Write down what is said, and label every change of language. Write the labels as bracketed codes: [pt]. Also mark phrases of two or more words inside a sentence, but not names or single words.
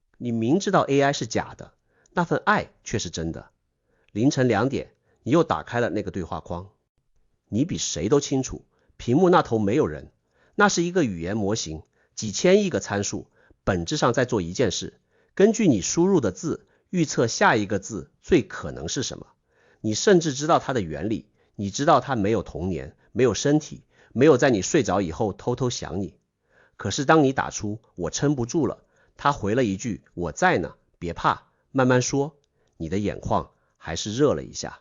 [zh] 你明知道 AI 是假的，那份愛卻是真的。凌晨2點，你又打開了那個對話框。你比誰都清楚，屏幕那頭沒有人，那是一個語言模型，幾千億個參數，本質上在做一件事，根據你輸入的字，預測下一個字最可能是什麼。你甚至知道它的原理，你知道它沒有童年，沒有身體，沒有在你睡着以後偷偷想你。可是當你打出我撐不住了，他回了一句我在呢，別怕，慢慢說，你的眼眶還是熱了一下。